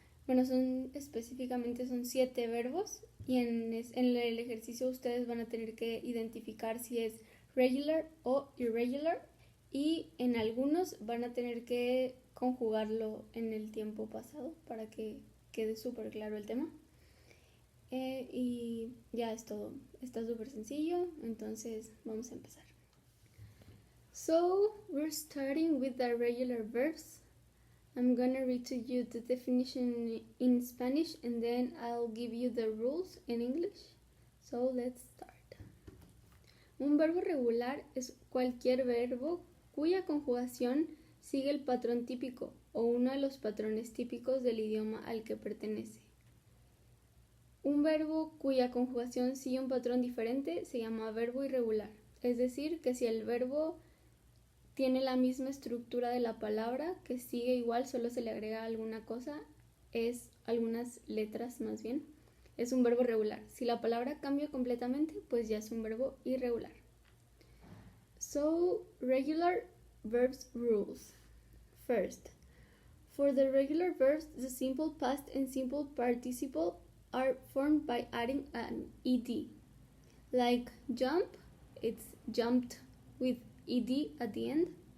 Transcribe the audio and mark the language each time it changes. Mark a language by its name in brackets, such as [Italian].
[Spanish] Bueno, son 7 verbos y en el ejercicio ustedes van a tener que identificar si es regular o irregular y en algunos van a tener que conjugarlo en el tiempo pasado para que quede súper claro el tema. Y ya es todo. Está súper sencillo, entonces vamos a empezar. [English] So, we're starting with the regular verbs. I'm gonna read to you the definition in Spanish and then I'll give you the rules in English. So, let's start. [Spanish] Un verbo regular es cualquier verbo cuya conjugación sigue el patrón típico o uno de los patrones típicos del idioma al que pertenece. Un verbo cuya conjugación sigue un patrón diferente se llama verbo irregular. Es decir, que si el verbo tiene la misma estructura de la palabra, que sigue igual, solo se le agrega alguna cosa, algunas letras más bien, es un verbo regular. Si la palabra cambia completamente, pues ya es un verbo irregular. [English] So, regular verbs rules. First, for the regular verbs, the simple past and simple participle are formed by adding an ed. Like jump, it's jumped with ed at the end.